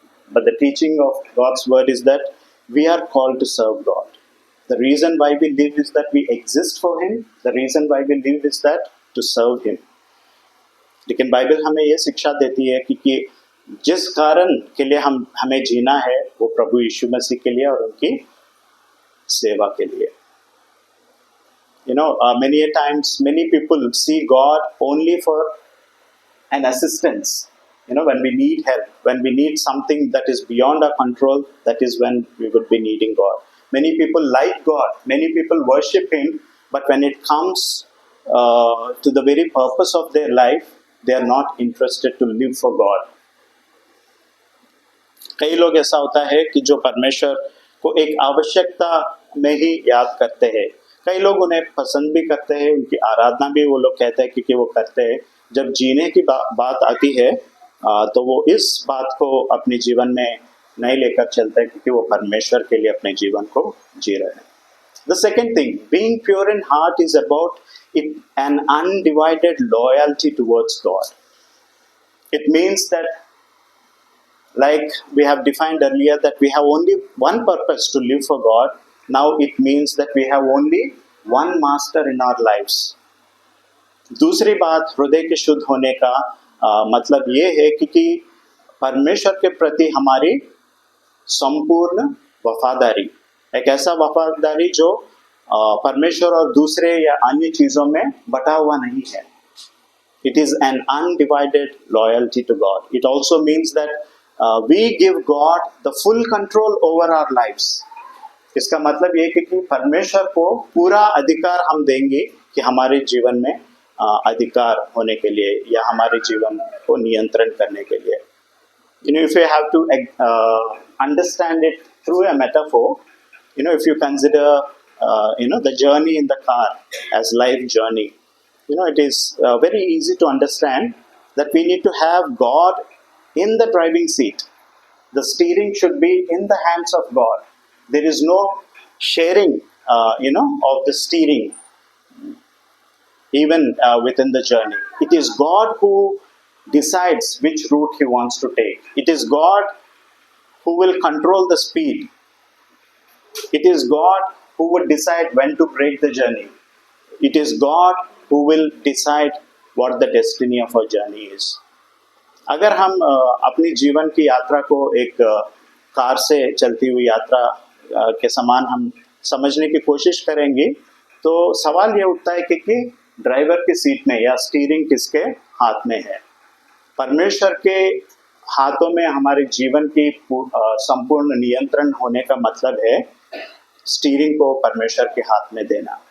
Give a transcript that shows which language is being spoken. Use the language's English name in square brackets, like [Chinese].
[English] But the teaching of God's word is that we are called to serve God. The reason why we live is that we exist for Him. The reason why we live is that to serve Him. [Hindi] लेकिन Bible हमें ये शिक्षा देती है कि जिस कारण के लिए हमें जीना है वो प्रभु यीशु मसीह के लिए और उनकी सेवा के लिए. [English] You know, many a times, many people see God only for an assistance. when we need help, when we need something that is beyond our control, that is when we would be needing God. Many people like God, many people worship Him, but when it comes to the very purpose of their life, they are not interested to live for God. [Hindi] कई लोग ऐसा होता है कि जो परमेश्वर को एक आवश्यकता में ही याद करते हैं, कई लोग उन्हें पसंद भी करते हैं, उनकी आराधना भी वो लोग कहते हैं क्योंकि वो करते हैं। जब जीने की बात आती है तो वो इस बात को अपने जीवन में नहीं लेकर चलते हैं क्योंकि वो परमेश्वर के लिए अपने जीवन को जी रहे हैं। [English] The second thing, being pure in heart is about an undivided loyalty towards God. It means that, like we have defined earlier, that we have only one purpose to live for God. Now it means that we have only one master in our lives. [Hindi] दूसरी बात हृदय के शुद्ध होने का मतलब ये है कि परमेश्वर के प्रति हमारी संपूर्ण वफादारी, एक ऐसा वफादारी जो परमेश्वर और दूसरे या अन्य चीज़ों में बटा हुआ नहीं है. [English] It is an undivided loyalty to God. It also means that we give God the full control over our lives. [Hindi] इसका मतलब ये कि परमेश्वर को पूरा अधिकार हम देंगे कि हमारे जीवन में अधिकार होने के लिए या हमारे जीवन को नियंत्रण करने के लिए. [English] If you have to understand it through a metaphor, if you consider the journey in the car as life journey, it is very easy to understand that we need to have God in the driving seat. The steering should be in the hands of God. There is no sharing, of the steering, even within the journey. It is God who decides which route He wants to take. It is God who will control the speed. It is God who would decide when to break the journey. It is God who will decide what the destiny of our journey is. [Hindi] अगर हम अपनी जीवन की यात्रा को एक car से चलती हुई यात्रा के समान हम समझने की कोशिश करेंगे तो सवाल ये उठता है कि ड्राइवर की सीट में या स्टीयरिंग किसके हाथ में है. परमेश्वर के हाथों में हमारे जीवन की संपूर्ण नियंत्रण होने का मतलब है स्टीयरिंग को परमेश्वर के हाथ में देना.